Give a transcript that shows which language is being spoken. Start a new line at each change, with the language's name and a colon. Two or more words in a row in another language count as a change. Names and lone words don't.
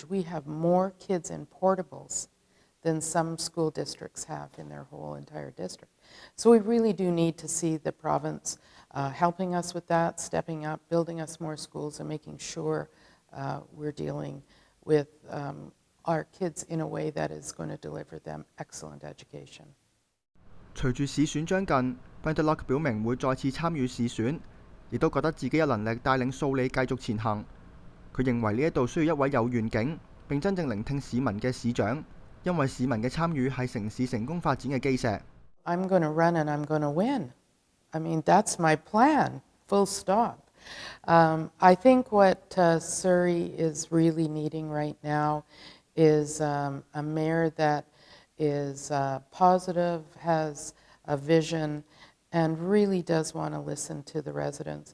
English: We have more kids in portables than some school districts have in their whole entire district. So we really do need to see the province helping us with that, stepping up, building us more schools, and making sure we're dealing with our kids in a way that is going to deliver them excellent education.
Cantonese: 隨住市選將近 ，Brenda Locke 表明會再次參與市選，亦都覺得自己有能力帶領素里繼續前行。佢認為呢一度需要一位有願景並真正聆聽市民嘅市長，因為市民嘅參與係城市成功發展嘅基石。
English: I'm going to run and I'm going to win. I mean, that's my plan, full stop. I think what Surrey is really needing right now is a mayor that is positive, has a vision, and really does want to listen to the residents.